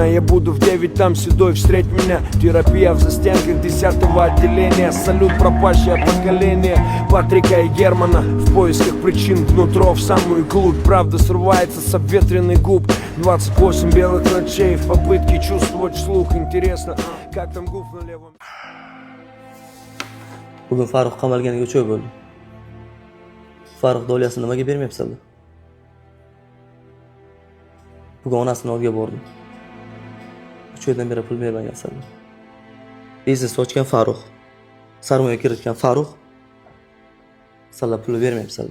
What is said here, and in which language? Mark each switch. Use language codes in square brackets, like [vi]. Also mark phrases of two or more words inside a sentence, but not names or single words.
[ru] Я буду в 9, там седой, встреть меня. Терапия в застенках 10-го отделения. Салют пропащее поколение Патрика и Германа. В поисках причин внутрь, в самую глубь. Правда срывается с обветренных губ. 28 белых ночей в попытке чувствовать вслух. Интересно, как там губ на левом. [uz] Bugun Farruh qamalganiga 3 oy bo'ldi. Farruh doliyasini nimaga bermayapsizlar? Bugun onasini olga bordim. 3 oydan beri pul bermagansan. Biznes ochgan Farruh, sarmoya kiritgan Farruh, sizlar pul bermayapsizlar.